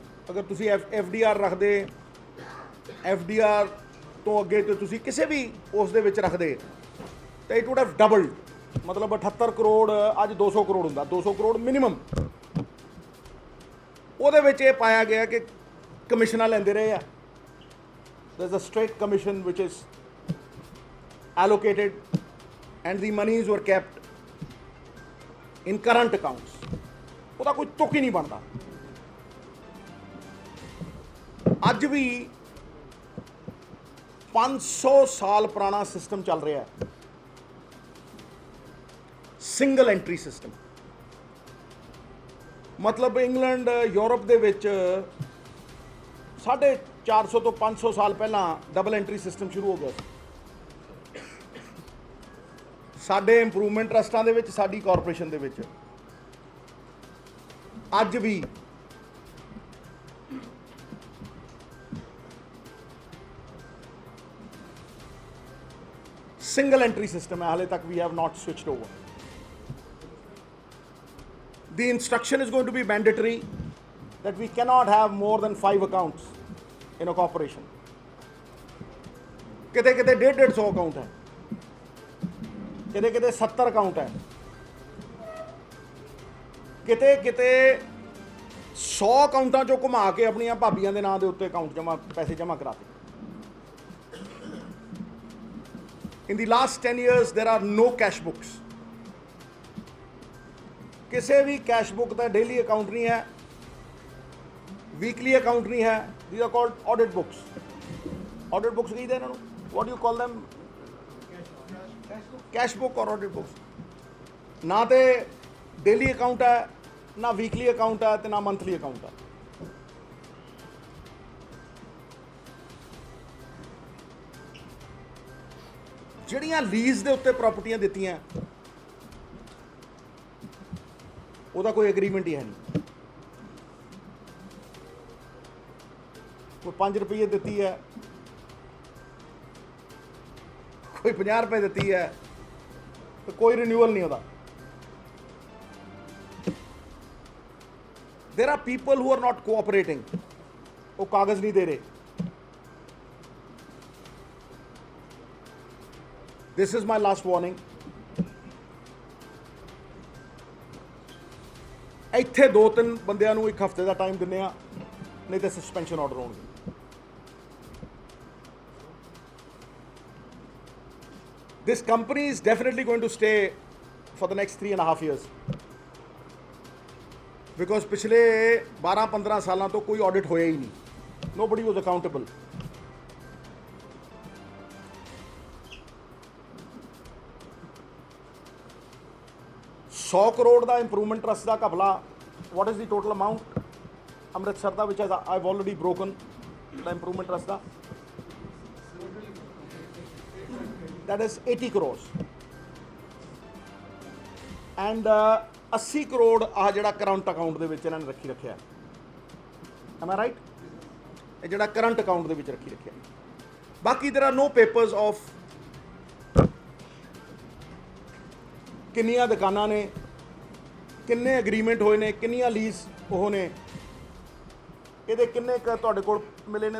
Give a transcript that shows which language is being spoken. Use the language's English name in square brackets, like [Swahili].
[Punjabi] ਅਗਰ ਤੁਸੀਂ FDR ਰੱਖਦੇ, FDR ਤੋਂ ਅੱਗੇ ਤੇ ਤੁਸੀਂ ਕਿਸੇ ਵੀ ਉਸ ਦੇ ਵਿੱਚ ਰੱਖਦੇ ਤੇ [English] It would have doubled. [Punjabi] ਮਤਲਬ 78 ਕਰੋੜ ਅੱਜ 200 ਕਰੋੜ ਹੁੰਦਾ, 200 ਕਰੋੜ ਮਿਨੀਮਮ। ਉਹਦੇ ਵਿੱਚ ਇਹ ਪਾਇਆ ਗਿਆ ਕਿ ਕਮਿਸ਼ਨਾਂ ਲੈਂਦੇ ਰਹੇ ਆ। [English] There is a straight commission which is allocated and the monies were kept in current accounts। [Punjabi] ਉਹਦਾ ਕੋਈ ਤੁਕ ਹੀ ਨਹੀਂ ਬਣਦਾ। ਅੱਜ ਵੀ 500 ਸਾਲ ਪੁਰਾਣਾ ਸਿਸਟਮ ਚੱਲ ਰਿਹਾ ਹੈ, ਸਿੰਗਲ ਐਂਟਰੀ ਸਿਸਟਮ। ਮਤਲਬ ਇੰਗਲੈਂਡ, ਯੂਰਪ ਦੇ ਵਿੱਚ 450 ਤੋਂ 500 ਸਾਲ ਪਹਿਲਾਂ ਡਬਲ ਐਂਟਰੀ ਸਿਸਟਮ ਸ਼ੁਰੂ ਹੋ ਗਿਆ ਸੀ। ਸਾਡੇ ਇੰਪਰੂਵਮੈਂਟ ਟਰਸਟਾਂ ਦੇ ਵਿੱਚ, ਸਾਡੀ ਕਾਰਪੋਰੇਸ਼ਨ ਦੇ ਵਿੱਚ ਅੱਜ ਵੀ ਸਿੰਗਲ ਐਂਟਰੀ ਸਿਸਟਮ ਹੈ। ਹਾਲੇ ਤੱਕ [English] We have not switched over. The instruction is going to be mandatory that we cannot have more than 5 accounts in a corporation। [Punjabi] ਕਿਤੇ 150 ਅਕਾਊਂਟ ਹੈ, ਕਿਤੇ 70 ਅਕਾਊਂਟ ਹੈ, ਕਿਤੇ 100 ਅਕਾਊਂਟਾਂ ਚੋਂ ਘੁਮਾ ਕੇ ਆਪਣੀਆਂ ਭਾਬੀਆਂ ਦੇ ਨਾਂ ਦੇ ਉੱਤੇ ਪੈਸੇ ਜਮ੍ਹਾਂ ਕਰਾਤੇ। [English] In the last 10 years there are no cash books। [Punjabi] ਕਿਸੇ ਵੀ ਕੈਸ਼ ਬੁੱਕ ਦਾ ਡੇਲੀ ਅਕਾਊਂਟ ਨਹੀਂ ਹੈ, ਵੀਕਲੀ ਅਕਾਊਂਟ ਨਹੀਂ ਹੈ। [English] these are called audit books। audit books [Punjabi] ਕਹਿੰਦੇ ਇਹਨਾਂ ਨੂੰ, [English] what do you call them? cash book or audit books। [Punjabi] ਨਾ ਤੇ ਡੇਲੀ ਅਕਾਊਂਟ ਹੈ, ਨਾ ਵੀਕਲੀ ਅਕਾਊਂਟ ਹੈ, ਤੇ ਨਾ ਮੰਥਲੀ ਅਕਾਊਂਟ ਹੈ। ਜਿਹੜੀਆਂ ਲੀਜ਼ ਦੇ ਉੱਤੇ ਪ੍ਰਾਪਰਟੀਆਂ ਦਿੱਤੀਆਂ ਉਹਦਾ ਕੋਈ ਐਗਰੀਮੈਂਟ ਹੀ ਹੈ ਨਹੀਂ। ਕੋਈ 5 ਰੁਪਏ ਦਿੱਤੀ ਹੈ, ਕੋਈ 50 ਰੁਪਏ ਦਿੱਤੀ ਹੈ, ਤੇ ਕੋਈ ਰਿਨਿਊਅਲ ਨਹੀਂ ਉਹਦਾ। [English] there are people who are not cooperating, [Hindi] वो कागज नहीं दे रहे। [English] This is my last warning. [Punjabi] ਇੱਥੇ 2-3 ਬੰਦਿਆਂ ਨੂੰ 1 ਹਫ਼ਤੇ ਦਾ ਟਾਈਮ ਦਿੰਦੇ ਆ, ਨਹੀਂ ਤਾਂ ਸਸਪੈਂਸ਼ਨ ਆਰਡਰ ਹੋਣਗੇ। [English] This company is definitely going to stay for the next 3.5 years because [Hindi] पिछले 12-15 सालों तो कोई ऑडिट होया ही नहीं। [English] Nobody was accountable। [Punjabi] $100 crore ਦਾ improvement trust ਦਾ ਘਪਲਾ। [English] what is the total amount [Punjabi] Amritsar ਦਾ [English] which I've already broken the improvement trust ਦਾ? that is 80 crores and [Punjabi] 80 crore ਆ ਜਿਹੜਾ current account ਦੇ ਵਿੱਚ ਇਹਨਾਂ ਨੇ ਰੱਖਿਆ। [English] am I right? [Punjabi] ਇਹ ਜਿਹੜਾ current account ਦੇ ਵਿੱਚ ਰੱਖਿਆ। ਬਾਕੀ [English] there are no papers of [Punjabi] ਕਿੰਨੀਆਂ ਦੁਕਾਨਾਂ ਨੇ, ਕਿੰਨੇ ਐਗਰੀਮੈਂਟ ਹੋਏ ਨੇ, ਕਿੰਨੀਆਂ ਲੀਜ਼ ਉਹ ਨੇ, ਇਹਦੇ ਕਿੰਨੇ ਤੁਹਾਡੇ ਕੋਲ ਮਿਲੇ ਨੇ?